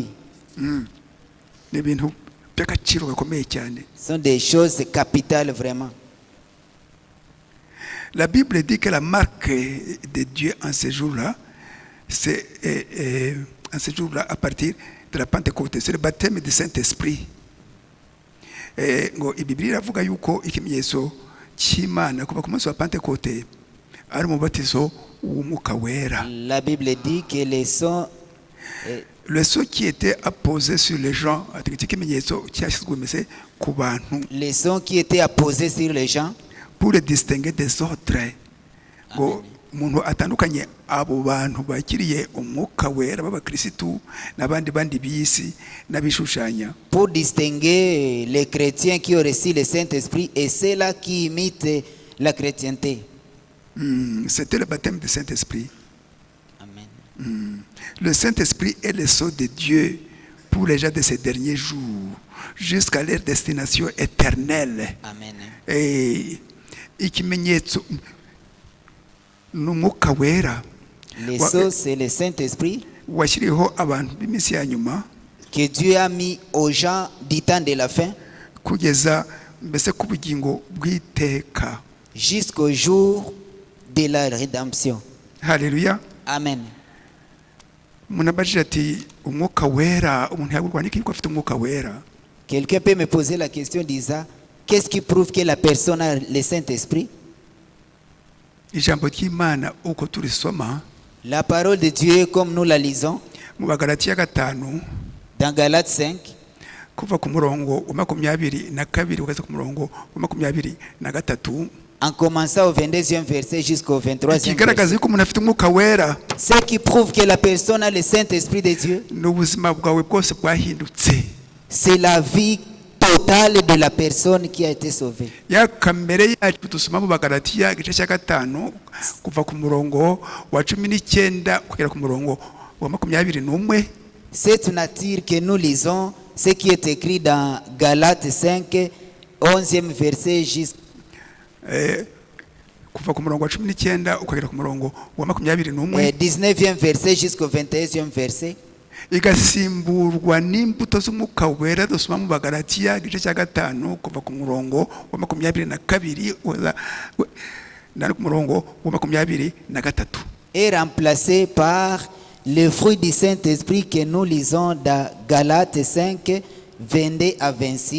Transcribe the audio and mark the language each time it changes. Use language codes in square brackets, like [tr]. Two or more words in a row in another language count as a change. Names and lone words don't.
[rw] Ni ibintu by'agaciro gakomeye cyane. [fr] Ce sont des choses capitales vraiment. La Bible dit que la marque de Dieu en ce jour-là, c'est en ce jour-là à partir de la Pentecôte, c'est le baptême du Saint-Esprit. [rw] Ngo Bibiliya iravuga yuko ikimenyetso cy'Imana kuva ku munsi wa Pentecôte ari umubatizo w'umwuka wera. [fr] La Bible dit que les sons Le sceau qui était apposé sur les gens, [rw] ati ikimenyetso cyashyizwe mbese ku bantu [fr] qui étaient apposés sur les gens pour les distinguer des autres. [rw] Ngo umuntu atandukanye abo bantu bakiriye umwuka wera b'abakirisitu n'abandi bandi b'isi n'abishushanya. [fr] pour distinguer les chrétiens qui ont reçu le Saint-Esprit et ceux-là qui imitent la chrétienté. C'était le baptême du Saint-Esprit. Amen. Le Saint-Esprit est le sceau de Dieu pour les gens de ces derniers jours, jusqu'à leur destination éternelle. Amen. [rw] Et ikimenyetso n'umwuka wera [fr] Les sceaux, c'est le Saint-Esprit [rw] washyiriyeho abantu b'iminsi ya nyuma [fr] que Dieu a mis aux gens du temps de la fin [rw] kugeza mbese ku bugingo bw'iteka. [fr] jusqu'au jour de la rédemption. [rw] Haleluya. Amen. Umuntu abajije ati umwuka wera umuntu yagurwa n'iki ko afite umwuka wera? [fr] Quelqu'un peut me poser la question disant, qu'est-ce qui prouve que la personne a le Saint-Esprit? [rw] Ijambo ry'Imana uko turisoma [fr] La parole de Dieu, comme nous la lisons [rw] mu Bagalatiya 5 [fr] dans Galates 5, [rw] kuva ku murongo wa 22 ukageza ku murongo wa 23, [fr] en commençant au 22e verset jusqu'au 23e [rw] ikigaragaza [fr] verset. [rw] yuko umuntu afite umwuka wera [fr] Ce qui prouve que la personne a le Saint-Esprit de Dieu, [rw] n'ubuzima bwawe bwose bwahindutse. [fr] c'est la vie totale de la personne qui a été sauvée. [rw] Ya kamere yacu dusoma mu Bagalatiya 5 kuva ku murongo wa 19 kugera ku murongo wa 21. [fr] Cette nature que nous lisons, ce qui est écrit dans Galates 5, 11e verset jusqu'au [rw] kuva ku murongo wa 19 ukagera ku murongo wa 21, [fr] 19e verset jusqu'au 21e verset, [rw] igasimburwa n'imbuto z'umwuka wera dusoma mu Bagalatiya 5 kuva ku murongo wa 22 na ku murongo wa 23. [fr] est remplacé par le fruit du Saint-Esprit que nous lisons dans Galates 5, 22 à 26.